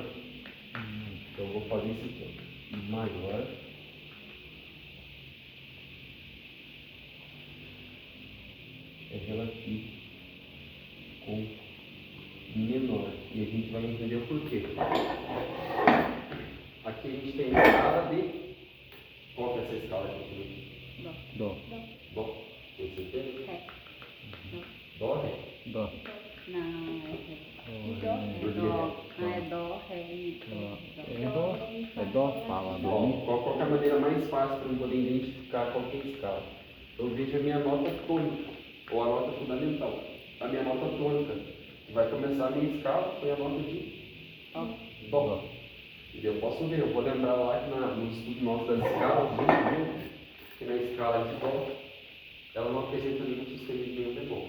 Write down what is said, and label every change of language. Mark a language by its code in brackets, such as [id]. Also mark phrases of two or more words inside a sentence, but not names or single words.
[pt] Então eu vou fazer isso aqui. Maior é relativo com menor. E a gente vai entender o porquê. Aqui a gente tem a escala de... Qual que é essa escala aqui? Dó. Dó. Tem certeza? Ré. Dó, ré? Dó. Não, é Ré. Dó. É Dó. Ah, é Dó, Ré e Dó. É dó, fala, dó. Bom, qual que é a maneira mais fácil para eu poder identificar qual que é a escala? Eu vejo a minha nota tônica, ou a nota fundamental. A minha nota tônica, que vai começar a minha escala, foi a nota de Dó. E eu posso ver, eu vou lembrar lá que no estudo nosso das escalas, a gente viu que na escala de Dó, ela não apresenta nenhum sustenido nenhum bemol.